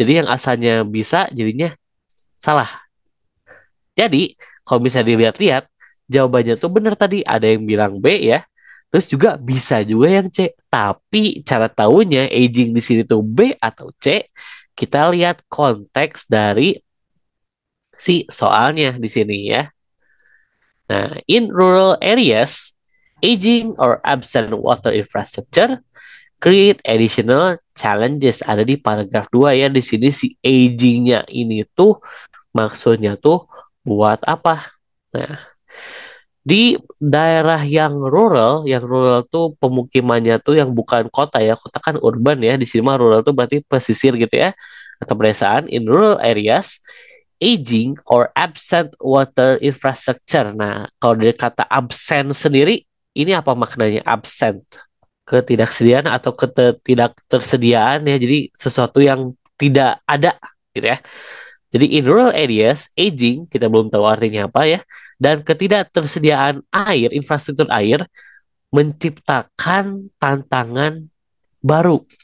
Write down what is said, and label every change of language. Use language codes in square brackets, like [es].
[id] Jadi yang asalnya bisa jadinya salah. Jadi kalau bisa dilihat-lihat, jawabannya tuh benar tadi. Ada yang bilang B ya. Terus juga bisa juga yang C. Tapi cara tahunya aging di sini tuh B atau C, kita lihat konteks dari si soalnya di sini ya. [en] Nah, in rural areas, aging or absent water infrastructure create additional challenges. [id] Ada di paragraf 2 ya. Di sini si agingnya ini tuh maksudnya tuh buat apa? Nah, di daerah yang rural tuh pemukimannya tuh yang bukan kota ya, kota kan urban ya, di sini mah rural tuh berarti pesisir gitu ya, atau pedesaan. [en] In rural areas, aging or absent water infrastructure. [id] Nah, kalau dari kata absent sendiri, ini apa maknanya absent? Ketidaksediaan atau tidak tersediaan ya, jadi sesuatu yang tidak ada gitu ya. Jadi [en] in rural areas, [id] aging kita belum tahu artinya apa ya, dan ketidaktersediaan air, infrastruktur air menciptakan tantangan baru.